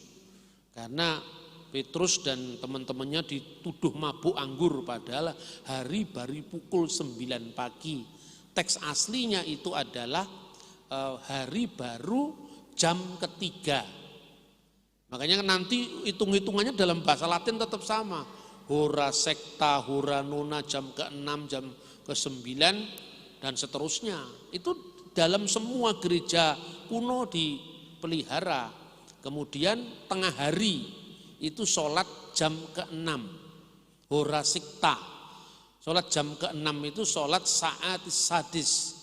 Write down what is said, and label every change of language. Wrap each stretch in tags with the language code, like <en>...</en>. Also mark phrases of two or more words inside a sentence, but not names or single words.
<id>Karena Petrus dan teman-temannya dituduh mabuk anggur, padahal hari baru pukul 9 pagi. Teks aslinya itu adalah hari baru jam ketiga. Makanya nanti hitung-hitungannya dalam bahasa Latin tetap sama.</id> <la>Hora sekta, hora nona,</la> <id>jam ke-6, jam ke-9, dan seterusnya. Itu dalam semua gereja kuno dipelihara. Kemudian tengah hari itu sholat jam ke-6,</id> <la>hora sikta.</la> <id>Sholat jam ke-6 itu sholat saat sadis.</id>